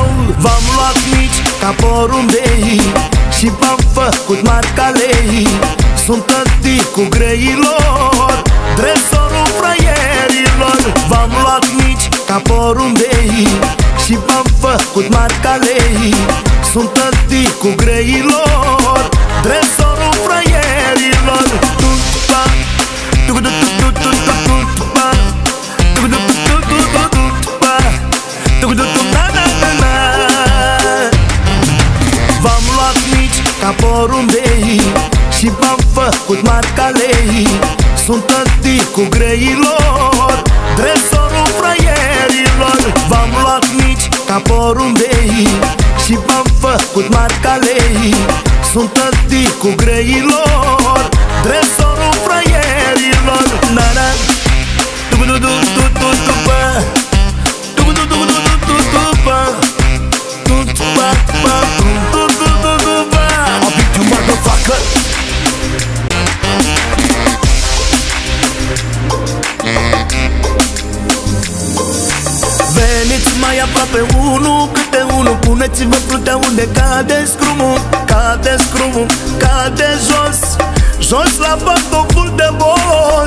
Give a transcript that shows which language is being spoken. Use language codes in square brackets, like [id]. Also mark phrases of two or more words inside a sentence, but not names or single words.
[ro] V-am luat mici ca porumbei și v-am făcut marca lei. Sunt tăticul greilor, tresorul fraierilor. V-am luat mici ca porumbei și v-am făcut marca lei. Sunt tăticul greilor, tresorul fraierilor. Tu-pa, tu-tu-tu-tu-tu-tu-pa, tu-tu-tu-tu-tu-tu-pa, tu-tu-tu-na-na-na-na. V-am luat mici ca porumbei și v-am făcut marca lei. Sunt tăticul greilor, tresorul fraierilor. V-am luat mici ca porumbei și v-am făcut marca lei. Sunt tăticul greilor, tresorul fraierilor. Na-na, du-du-du-du-du-du-bă, du-du-du-du-du-du-bă, du-du-bă, du-du-du-du-du-bă. [en] I'll beat you, motherfucker. [ro] Veniți mai aproape unul câte unul, puneți-vă fruntea unde cade scrumul. Cade scrumul, cade jos, jos la pantoful de boss.